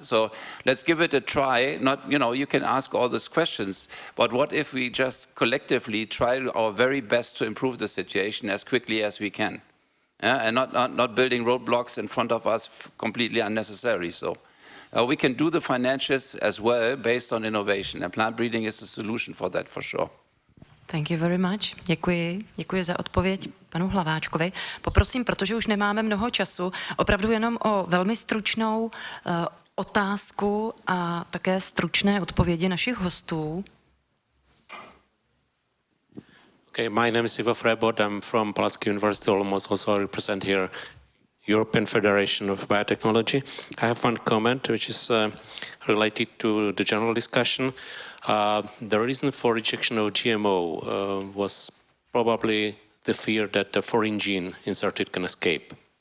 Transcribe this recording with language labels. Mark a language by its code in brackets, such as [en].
[en] So let's give it a try. Not, you can ask all these questions, but what if we just collectively try our very best to improve the situation as quickly as we can? Yeah? And not building roadblocks in front of us completely unnecessary. So we can do the financials as well based on innovation, and plant breeding is the solution for that for sure. Thank you very much. [cs] Děkuji za odpověď panu Hlaváčkovi. Poprosím, protože už nemáme mnoho času, opravdu jenom o velmi stručnou otázku a také stručné odpovědi našich hostů. [en] Okay, my name is Ivo Frebod. I'm from Palacký University, almost also represent here European Federation of Biotechnology. I have one comment which is related to the general discussion. The reason for rejection of GMO was probably the fear that the foreign gene inserted can escape.